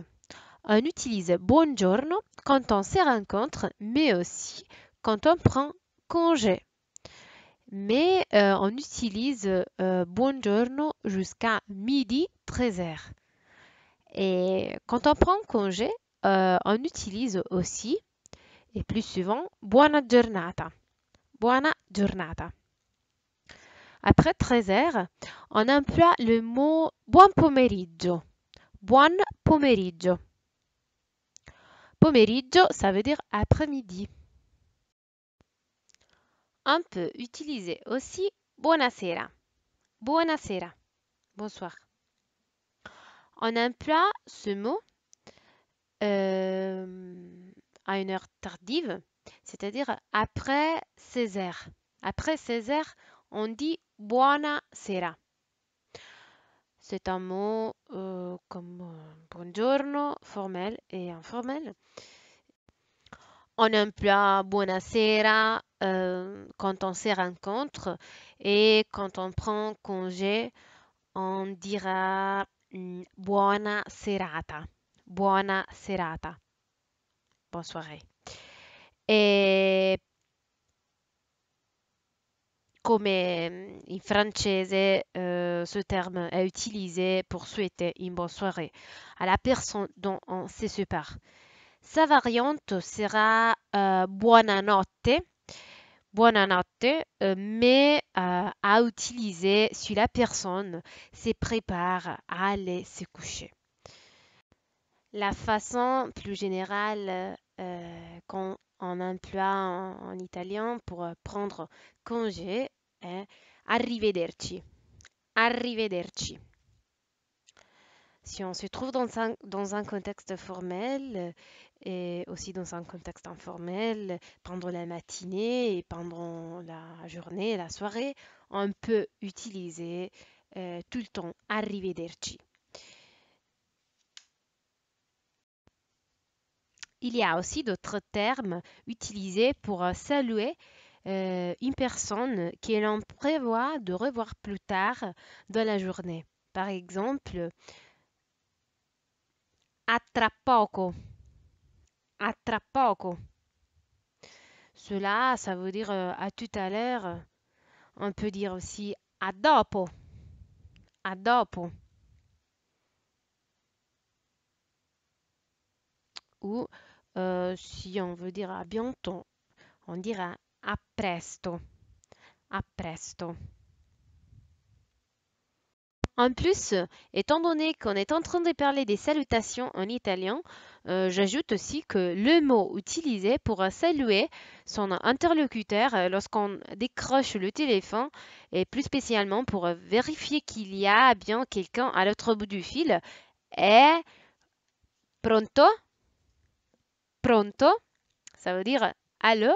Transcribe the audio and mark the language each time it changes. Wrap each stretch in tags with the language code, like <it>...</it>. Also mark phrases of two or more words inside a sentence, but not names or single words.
<fr>On utilise buongiorno quand on se rencontre, mais aussi quand on prend congé. Mais on utilise buongiorno jusqu'à midi 13h. Et quand on prend congé, on utilise aussi, et plus souvent,</fr> <it>buona giornata. Buona giornata.</it> <fr>Après 13h, on emploie le mot</fr> <it>buon pomeriggio. Buon pomeriggio. Pomeriggio,</it> <fr>ça veut dire après-midi. On peut utiliser aussi buonasera.</fr> <it>Buonasera.</it> <fr>Bonsoir. On emploie ce mot à une heure tardive, c'est-à-dire après 16h. Après 16h, on dit buonasera. C'est un mot comme buongiorno, formel et informel. On emploie buonasera quand on se rencontre et quand on prend congé, on dira</fr> <it>buona serata. Buona serata.</it> <fr>Bonne soirée.</fr> <it>E come in francese,</it> <fr>ce terme est utilisé pour souhaiter une bonne soirée à la personne dont on se sépare. Sa variante sera</fr> <it>buonanotte, buonanotte,</it> <fr>mais à utiliser si la personne se prépare à aller se coucher. La façon plus générale qu'on emploie en italien pour prendre congé est arrivederci.</fr> <it>Arrivederci.</it> <fr>Si on se trouve dans un contexte formel et aussi dans un contexte informel, pendant la matinée et pendant la journée, la soirée, on peut utiliser tout le temps arrivederci. Il y a aussi d'autres termes utilisés pour saluer une personne que l'on prévoit de revoir plus tard dans la journée. Par exemple,</fr> <it>a tra poco. A tra poco.</it> <fr>Cela, ça veut dire à tout à l'heure. On peut dire aussi</fr> <it>a dopo. A dopo.</it> <fr>Ou si on veut dire à bientôt, on dira</fr> <it>A presto. A presto.</it> <fr>En plus, étant donné qu'on est en train de parler des salutations en italien, j'ajoute aussi que le mot utilisé pour saluer son interlocuteur lorsqu'on décroche le téléphone et plus spécialement pour vérifier qu'il y a bien quelqu'un à l'autre bout du fil est</fr> <it>pronto, pronto,</it> <fr>ça veut dire allô.</fr>